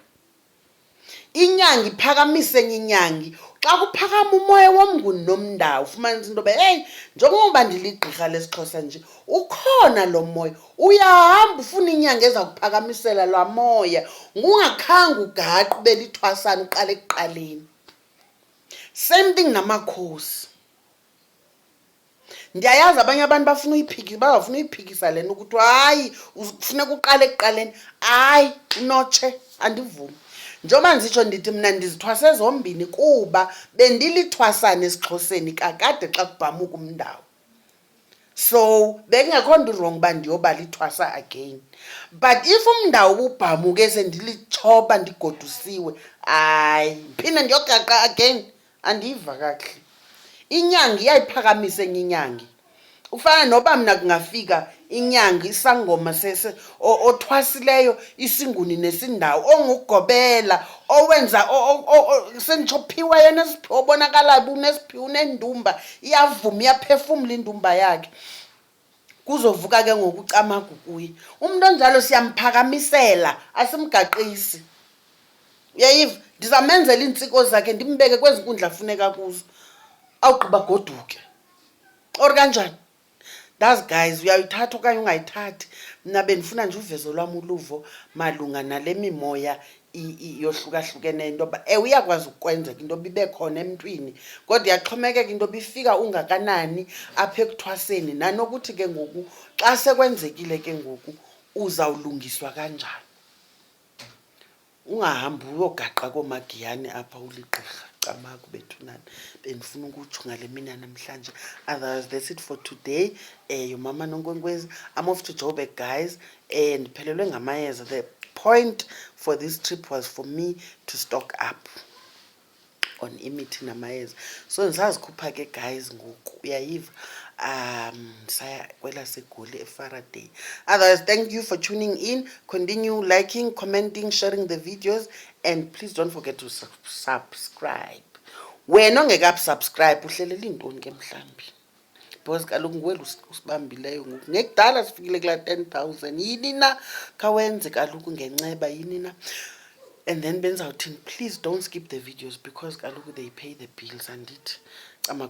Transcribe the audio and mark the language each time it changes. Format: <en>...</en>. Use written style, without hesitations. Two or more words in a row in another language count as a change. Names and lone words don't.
<xh>Inyangi iphakamise enye inyangi. Xa kuphakama umoya womnguni nomndawo ufumanisa into yoba hey, njengoba ndiligqirha lesiXhosa nje, ukhona lo moya, uyahamba ufuna inyanga ezakuphakamisela laa moya, ngungakhange ugaqe ube lithwasana uqale ekuqaleni.</xh> <en>Same thing namakhosi.</en> <xh>Ndiyayazi abanye abantu bazafuna uyiphikisa lena ukuthi hayi ufuneka uqale ekuqaleni. Hayi, unotshe, andivumi. Njengoba ndisitsho ndithi mna ndizithwase zombini kuba bendilithwasana esiXhoseni kakade xa kubhamuka umndawo. So bekungekho nto wrong uba ndiyoba lithwasa again.</xh> <en>But if</en> <xh>umndawo ububhamuke sendilitshoba ndigodusiwe, hayi phinde ndiyogaqa again, andiyiva kakuhle. Inyangi iyayiphakamisa enye inyangi. Ufana noba mna kungafika inyangi isangoma othwasileyo isinguni nesindawo ongugobela owenza senditshophiwe yena esiphiwo obonakalayo unesiphiwo unendumba iyavuma iyaphefumla indumba yakhe, kuzovuka ke ngokucamagu kuye. Umuntu onjalo siyamphakamisela, asimgaqisi. Uyayiva? Ndizamenzela iintsiko zakhe ndimbeke kwezi nkundla afuneka kuzo, awugqiba goduke or kanjani.</xh> <en>That's guys,</en> <xh>uyayithatha okanye ungayithathi. Mna bendifuna nje uvezo lwam uluvo malunga nale mimoya yohlukahlukeneyo into yoba uyakwazi ukwenzeka into yoba ibe khona emntwini, kodwa iyaxhomekeka into yoba ifika ungakanani apha ekuthwaseni, nanokuthi ke ngoku xa sekwenzekile ke ngoku uzawulungiswa kanjani. Ungahambi uyogaqa koomagiyane apha uligqirha. Camagu bethunana, bendifuna ukutsho ngale mina namhlanje.</xh> <en>Otherwise, that's it for today. Your mama Nonkwenkwezi, I'm off to Joburg, guys, and</en> <xh>ndiphelelwe ngamayeza.</xh> <en>The point for this trip was for me to stock up on</en> <xh>imithi namayeza. So ndisazikhupha ke guys ngoku, uyayiva? Saya kwela seGoli eFaraday.</xh> <en>Otherwise, thank you for tuning in. Continue liking, commenting, sharing the videos, and please don't forget to subscribe.</en> <xh>Wena ongekabusubscribe uhlelela intoni ke mhlambi? Because kaloku nguwe usibambileyo ngoku. Ngekudala sifikile kula 10,000. Yini na kawenze kaloku ngenceba, yini na?</xh> <en>And then benzawuthini, please don't skip the videos because kaloku they pay the bills.</en>